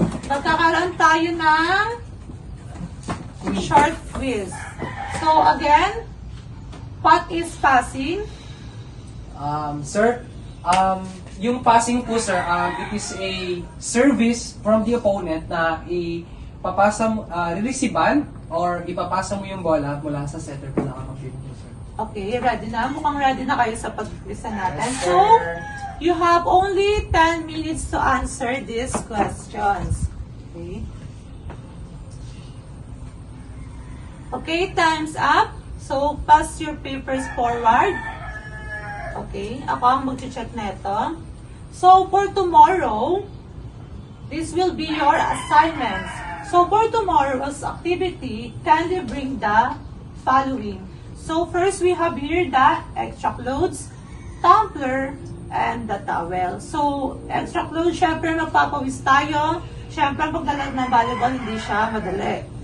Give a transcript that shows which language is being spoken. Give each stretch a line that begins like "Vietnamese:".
Filipino: Magkakaroon tayo ng short quiz.
English: So again, what is passing?
Filipino: Sir, yung passing po, sir,
English: it is a service from the opponent
Filipino: na ipapasa mo, reresiban or ipapasa mo yung bola mula sa setter po na kakampi mo, sir. Okay, ready na? Mukhang ready na kayo sa pag-quiz natin.
English: Yes, So, sir. you have only 10 minutes to answer these questions. Okay? Okay, time's up. So, pass your papers forward.
Filipino: Okay, ako ang mag-check na ito.
English: So, for tomorrow, this will be your assignments. So, for tomorrow's activity, kindly bring the following. So, first we have here the extra clothes, tumbler, and the towel. So, extra clothes,
Filipino: syempre magpapawis tayo. Syempre, paglalaro ng volleyball, hindi siya madali.